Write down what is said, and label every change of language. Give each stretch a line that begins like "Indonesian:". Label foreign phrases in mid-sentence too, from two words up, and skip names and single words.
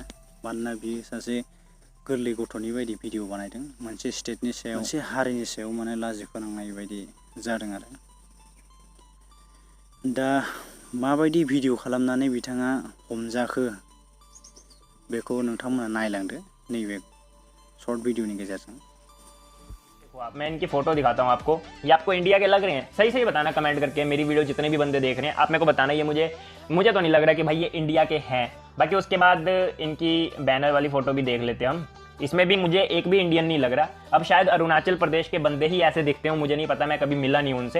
Bodo: मानोना बियो सासे गोरलै गथ'नि बायदि भिडिअ बानायदों, मोनसे स्टेटनि सायाव, मोनसे हारिनि सायाव लाजि फोनांनाय बायदि जादों आरो। दा माबायदि भिडिअ खालामनानै बिथाङा हमजाखो बेखौ नोंथांमोना नायलांदो नैबे शर्ट भिडिअनि गेजेरजों।
Hindi: मैं इनकी फोटो दिखाता हूँ आपको। ये आपको इंडिया के लग रहे हैं? सही सही बताना कमेंट करके। मेरी वीडियो जितने भी बंदे देख रहे हैं, आप मेरे को बताना। ये मुझे तो नहीं लग रहा कि भाई ये इंडिया के हैं। बाकी उसके बाद इनकी बैनर वाली फोटो भी देख लेते हैं हम। इसमें भी मुझे एक भी इंडियन नहीं लग रहा। अब शायद अरुणाचल प्रदेश के बंदे ही ऐसे दिखते हो, मुझे नहीं पता, मैं कभी मिला नहीं उनसे।